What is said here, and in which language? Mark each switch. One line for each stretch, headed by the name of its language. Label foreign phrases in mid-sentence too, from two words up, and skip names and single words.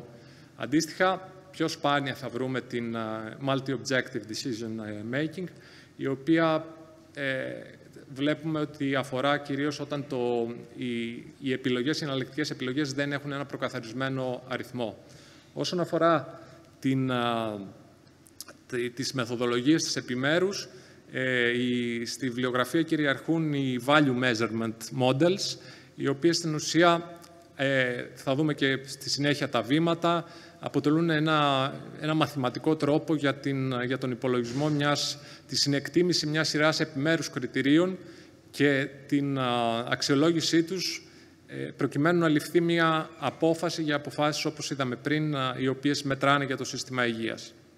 Greek: Αντίστοιχα, πιο σπάνια θα βρούμε την
English: Multi-Objective Decision Making,
Greek: η οποία βλέπουμε ότι αφορά κυρίως όταν οι εναλλακτικές επιλογές δεν έχουν ένα προκαθαρισμένο αριθμό. Όσον αφορά τις μεθοδολογίες της επιμέρους. Στη βιβλιογραφία κυριαρχούν οι
English: value measurement models,
Greek: οι οποίες στην ουσία, θα δούμε και στη συνέχεια τα βήματα, αποτελούν ένα μαθηματικό τρόπο για τον υπολογισμό τη συνεκτίμηση μιας σειράς επιμέρους κριτηρίων και την αξιολόγησή τους, προκειμένου να ληφθεί μια απόφαση για αποφάσεις, όπως είδαμε πριν, οι οποίες μετράνε για το σύστημα υγείας.